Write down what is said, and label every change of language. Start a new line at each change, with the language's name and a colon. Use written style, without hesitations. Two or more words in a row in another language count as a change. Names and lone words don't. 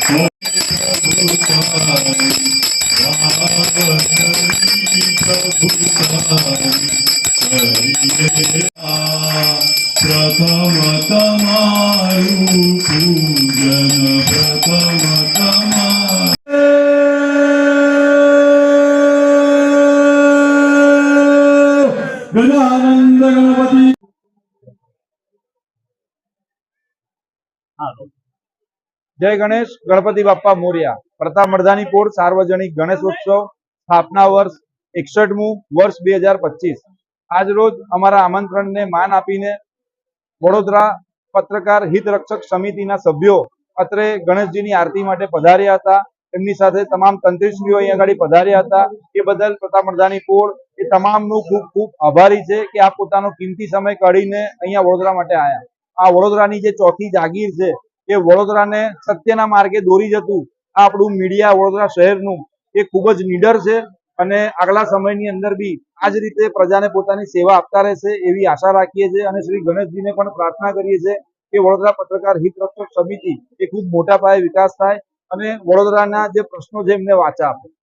Gujarati: પ્રથમ તમારું પૂજન પ્રથમ ગજાનંદ ગણપતિ
Marathi: जय गणेश गणपति बाप्पा मोरिया।
Gujarati: પ્રતાપ મડધાની પોળ સાર્વજનિક ગણેશોત્સવ સ્થાપના વર્ષ 61મું વર્ષ 2025 આજ રોજ અમારા આમંત્રણ ને માન આપીને વડોદરા પત્રકાર હિતરક્ષક સમિતિના સભ્યો અત્રે ગણેશજીની આરતી માટે પધાર્યા હતા। એમની સાથે તમામ તંત્રીશ્રીઓ અહીં આગાડી પધાર્યા હતા। એ બદલ પ્રતાપ મડધાની પોળ એ તમામનો ખૂબ ખૂબ આભારી છે કે આ પોતાનો કિંમતી સમય કાઢીને અહીંયા વડોદરા માટે આયા। આ વડોદરાની જે ચોથી જાગીર છે એ વડોદરાને સત્યના માર્ગે દોરી જતું આ આપણું મીડિયા વડોદરા શહેરનું એ ખૂબ જ નિડર છે અને આગલા સમયની અંદર બી આજ રીતે પ્રજાને પોતાની સેવા આપતા રહેશે એવી આશા રાખીએ છે અને શ્રી ગણેશજીને પણ પ્રાર્થના કરીએ છે કે વડોદરા પત્રકાર હિતરક્ષક સમિતિ એ ખૂબ મોટા પાયે વિકાસ થાય અને વડોદરાના જે પ્રશ્નો છે એમને વાચા આપે।